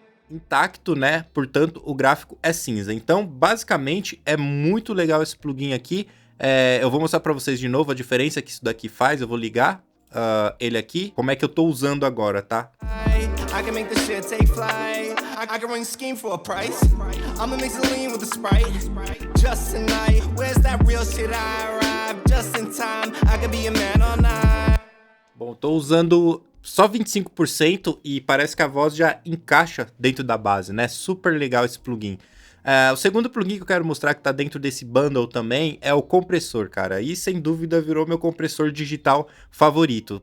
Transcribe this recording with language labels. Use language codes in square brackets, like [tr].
[pt] Intacto, né? Portanto, o gráfico é cinza. Então, basicamente, é muito legal esse plugin aqui. Eu vou mostrar para vocês de novo a diferença que isso daqui faz. Eu vou ligar ele aqui. Como é que eu tô usando agora, tá? [en] I can make this shit take flight. I can run scheme for a price. I'ma mix the lean with the Sprite. Just tonight, where's that real shit I arrive? Just in time, I can be a man all night. [pt] Bom, tô usando só 25% e parece que a voz já encaixa dentro da base, né? Super legal esse plugin. O segundo plugin que eu quero mostrar que tá dentro desse bundle também é o compressor, cara. E sem dúvida virou meu compressor digital favorito.